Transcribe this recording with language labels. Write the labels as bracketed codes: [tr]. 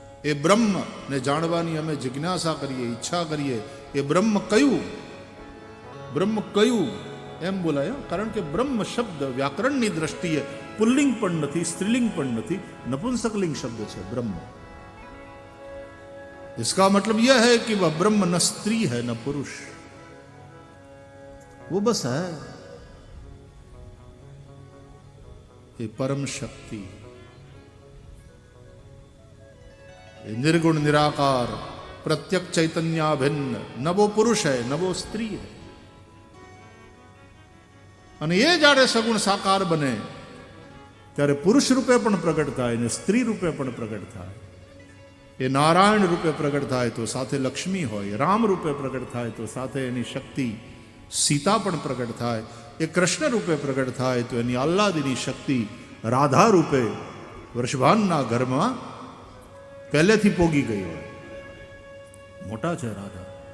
[gu] એ બ્રહ્મ ને જાણવાની અમે જિજ્ઞાસા કરીએ, ઈચ્છા કરીએ. એ બ્રહ્મ કયું, બ્રહ્મ કયું એમ બોલાય, કારણ કે બ્રહ્મ શબ્દ વ્યાકરણની દ્રષ્ટિએ પુલ્લિંગ પણ નથી, સ્ત્રીલિંગ પણ નથી, નપુંસકલિંગ શબ્દ છે બ્રહ્મ. [hi] इसका मतलब यह है कि वह ब्रह्म न स्त्री है न पुरुष, वो बस है ये परम शक्ति, निर्गुण निराकार प्रत्यक चैतन्याभिन्न. न वो पुरुष है न वो स्त्री है. [gu] અને એ જ્યારે સગુણ સાકાર બને ત્યારે પુરુષ રૂપે પણ પ્રગટ થાય ને સ્ત્રી રૂપે પણ પ્રગટ થાય. એ નારાયણ રૂપે પ્રગટ થાય તો સાથે લક્ષ્મી હોય, રામ રૂપે પ્રગટ થાય તો સાથે એની શક્તિ સીતા પણ પ્રગટ થાય, એ કૃષ્ણ રૂપે પ્રગટ થાય તો એની આહ્લાદિની શક્તિ રાધા રૂપે વૃષભાનના ઘરમાં પહેલેથી પોગી ગઈ હોય. મોટા છે રાધા.